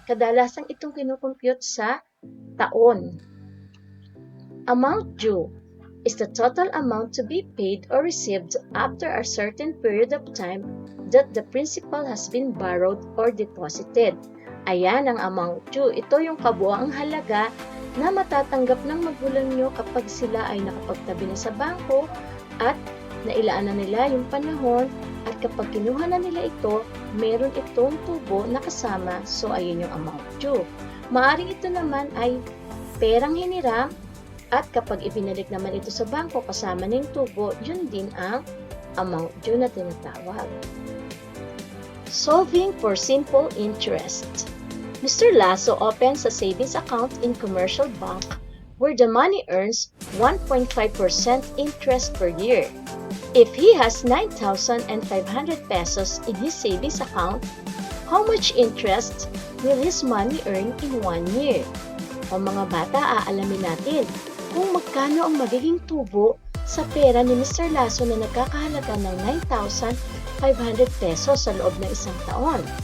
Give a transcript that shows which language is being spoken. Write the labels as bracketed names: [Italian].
[Filipino] Kadalasang itong kinukompute sa taon. [English] Amount due is the total amount to be paid or received after a certain period of time that the principal has been borrowed or deposited. [Filipino] Ayan ang amount due. Ito yung kabuuang halaga na matatanggap ng magulang nyo kapag sila ay nakapagtabi na sa bangko at nailaan na nila yung panahon at kapag kinuha na nila ito, meron itong tubo na kasama. So, ayun yung amount due. Maaring ito naman ay perang hiniram at kapag ibinalik naman ito sa bangko kasama ng tubo, yun din ang amount due na tinatawag. [English] Solving for simple interest. Mr. Lasso opens a savings account in commercial bank where the money earns 1.5% interest per year. If he has 9,500 pesos in his savings account, how much interest will his money earn in 1 year? [Filipino] O mga bata, aalamin natin kung magkano ang magiging tubo sa pera ni Mr. Lasso na nagkakahalaga ng 9,500 pesos sa loob ng isang taon.